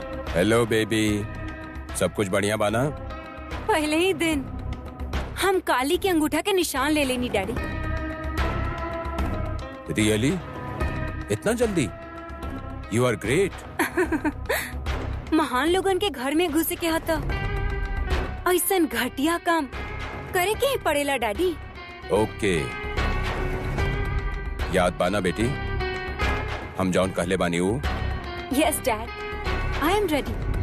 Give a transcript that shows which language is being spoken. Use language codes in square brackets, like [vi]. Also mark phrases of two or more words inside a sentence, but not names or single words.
[bho] हेलो बेबी, सब कुछ बढ़िया बाना? पहले ही दिन हम काली के अंगूठा के निशान ले लेनी डैडी। रियली? इतना जल्दी? [en] You are great. [bho] महान लोगन के घर में घुस के हता ऐसन घटिया काम करे के ही पड़ेला डैडी। ओके, याद बाना बेटी, हम जौन कहले बानी ऊ? [en] Yes Dad, I am ready.